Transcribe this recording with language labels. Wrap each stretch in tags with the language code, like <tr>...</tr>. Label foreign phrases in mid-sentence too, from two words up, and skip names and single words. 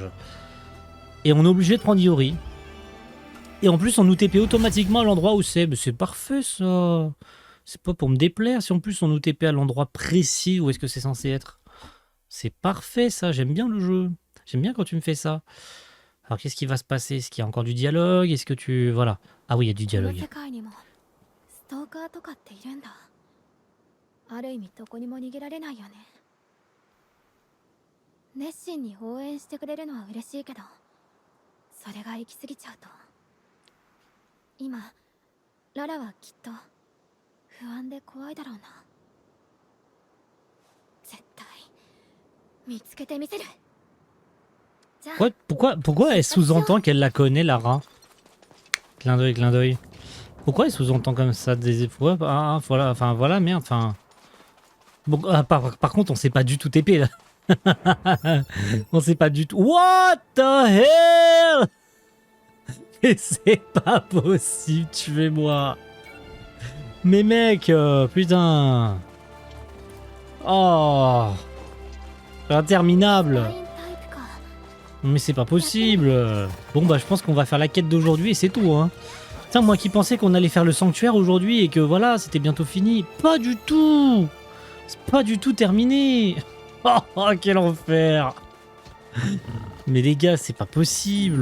<fr>Et on est obligé de prendre Iori. Et en plus, on nous TP automatiquement à l'endroit où c'est. Mais c'est parfait ça. C'est pas pour me déplaire si en plus on nous TP à l'endroit précis où est-ce que c'est censé être. C'est parfait ça, j'aime bien le jeu. J'aime bien quand tu me fais ça. Alors qu'est-ce qui va se passer? Est-ce qu'il y a encore du dialogue? Est-ce que tu... Voilà. Ah oui, il y a du</fr> <ja>この</ja> <fr>dialogue.</fr> <ja>世界にもストーカーとかっているんだ。ある意味どこにも逃げられないよね。熱心に応援してくれるのは嬉しいけど、それが行き過ぎちゃうと、今ララはきっと不安で怖いだろうな。絶対見つけてみせる。じゃあ</ja> <fr>Pourquoi elle sous-entend qu'elle la connaît, Lara? Clin d'œil, clin d'œil. Pourquoi elle sous-entend comme ça des fois? Ah, voilà, enfin voilà, merde, enfin... Bon, par contre, on sait pas du tout TP, là. On sait pas du tout...</fr> <en>What the hell?</en> <fr>Mais c'est pas possible, tuez-moi. Mais mec, putain... Oh... Interminable.</fr> <ja>ラインタイプか。</ja> <fr>Mais c'est pas possible. Bon bah je pense qu'on va faire la quête d'aujourd'hui et c'est tout hein. Tiens, moi qui pensais qu'on allait faire le sanctuaire aujourd'hui et que voilà, c'était bientôt fini. Pas du tout. C'est pas du tout terminé. Oh, quel enfer. Mais les gars, c'est pas possible.</fr>